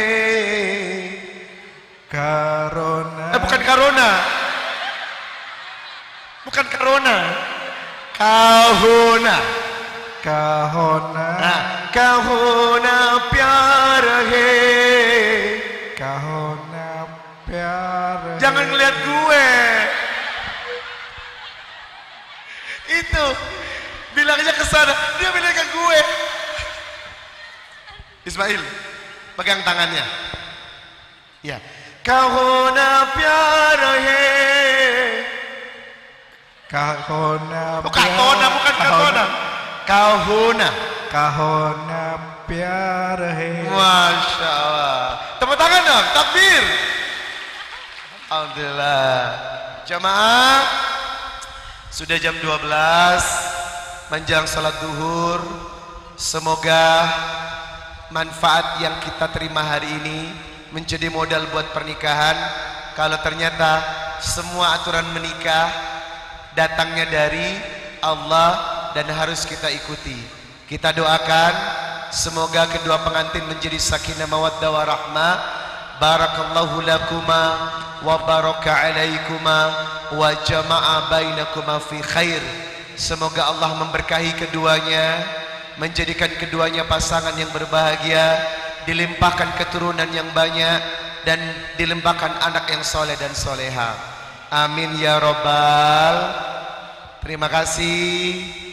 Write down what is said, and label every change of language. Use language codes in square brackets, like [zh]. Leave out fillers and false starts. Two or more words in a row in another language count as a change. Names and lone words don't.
[id] Karona. Bukan karona. Bukan karona. Kahuna. Kahona. Kahuna pyar hai. Kahona pyar. Jangan ngeliat gue. Itu bilangnya ke sana, dia bilang ke gue. Ismail, pegang tangannya. Ya. Kahona pyar hai. Kahona. Katona, bukan katona. Kahona. Kahona pyar hai. [ar] ما شاء الله. [id] Tepuk tangan dong, takbir. Alhamdulillah. Jamaah, sudah jam 12 menjelang salat duhur. Semoga manfaat yang kita terima hari ini menjadi modal buat pernikahan. Kalau ternyata semua aturan menikah datangnya dari Allah dan harus kita ikuti. Kita doakan semoga kedua pengantin menjadi [ar] سكينة مودة ورحمة. بارك الله لكما وبارك عليكما وجمع بينكما في خير. [id] Semoga Allah memberkahi keduanya, menjadikan keduanya pasangan yang berbahagia, dilimpahkan keturunan yang banyak dan dilimpahkan anak yang soleh dan soleha. [ar] آمين يا رب. [id] Terima kasih.